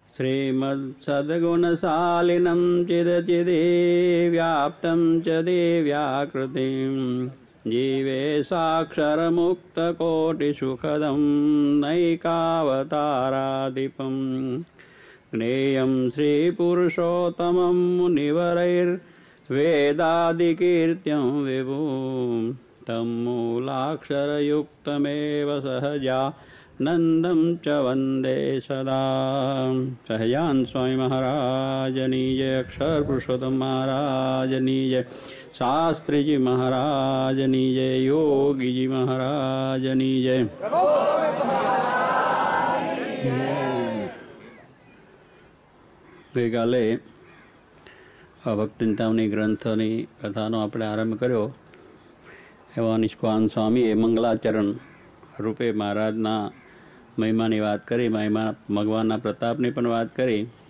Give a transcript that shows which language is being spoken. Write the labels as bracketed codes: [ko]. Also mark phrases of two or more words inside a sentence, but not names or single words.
[sa] श्रीमत्सद्गुणशालिनं चिदचिदे व्याप्तं च देव्याकृतिं जीवेशाक्षरमुक्तकोटिसुखदं नैकावताराधिपं ज्ञेयं श्रीपुरुषोत्तमं मुनिवरैर्वेदादिकीर्त्यं विभुं तं मूलाक्षरयुक्तमेव सहजानन्दं च वन्दे सदा। [gu] સહજાન સ્વામી મહારાજની જય, અક્ષર પુરુષોત્તમ મહારાજની જય, શાસ્ત્રી જી મહારાજની જય, યોગી જી મહારાજની જય। ગઈકાલે ભક્તિચિંતામણી ગ્રંથની કથાનો આપણે આરંભ કર્યો. એવા નિષ્કાન સ્વામીએ મંગલાચરણ રૂપે મહારાજના મહિમાની વાત કરી, મહિમા ભગવાનના પ્રતાપની પણ વાત કરી.